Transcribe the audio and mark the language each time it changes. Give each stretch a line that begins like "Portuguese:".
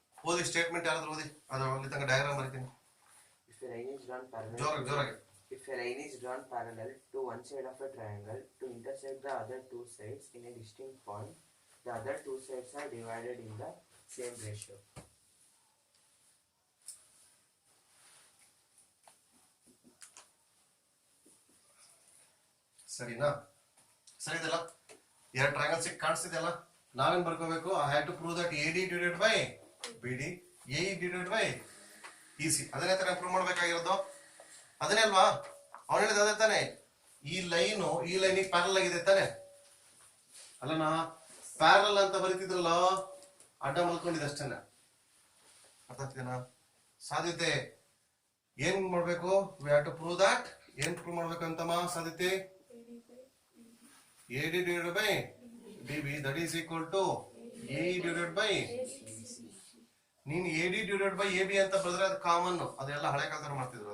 Kannada: ಓದಿ ಸ್ಟೇಟ್ಮೆಂಟ್ ಯಾರಾದ್ರೂ ಓದಿ, ಅದು ಅಲ್ಲಿ ತನಕ ಡಯಾಗ್ರಾಮ್ ಬರೀತೀನಿ.
English: If a line is drawn parallel,
Kannada: ಜೋರಾಗಿ
English: if a line is drawn parallel to one side of a triangle to intersect the other two sides in a distinct point, the other two sides are divided in the same ratio.
Kannada: ಸರಿನಾ? ಸರಿ ಇದೆಲ್ಲ ಎರಡು triangle ಸಿಕ್ ಕಾಣಿಸ್ತಿದೆಯಲ್ಲ, ನಾವೇನ್ ಬರ್ಕೋಬೇಕು?
English: I have to prove that A D divided by B D, A E divided by E C.
Kannada: ಅದನ್ನೇ ತಾನೇ prove ಮಾಡ್ಬೇಕಾಗಿರೋದು, ಅದನ್ನೇ ಅಲ್ವಾ? ಅವನು ಹೇಳಿದ ಅದೇ ತಾನೆ, ಈ ಲೈನು ಈ ಲೈನಿಗೆ ಪ್ಯಾರಲ್ ಆಗಿದೆ ತಾನೆ, ಅಲ್ಲನಾ? ಪ್ಯಾರಲ್ ಅಂತ ಬರೀತಿದ್ರಲ್ಲ, ಅಡ್ಡ ಮಲ್ಕೊಂಡಿದೆ ಅಷ್ಟೇನ. ಅರ್ಥ ಆಗ್ತಿದೇನಾ? ಸಾಧ್ಯತೆ ಏನ್ ಮಾಡ್ಬೇಕು?
English: we have to prove that,
Kannada: ಏನ್ ಪ್ರೂವ್ ಮಾಡ್ಬೇಕಂತಮ್ಮ? ಸಾಧ್ಯತೆ
English: AD divided by DB, that is equal to AE divided by,
Kannada: ನೀನು AD divided by AB ಅಂತ ಬರೆದ್ರೆ ಅದು ಕಾಮನ್, ಅದೆಲ್ಲ ಹಳೆ ಕಾಲದಲ್ಲಿ ಮಾಡ್ತಿದ್ರು.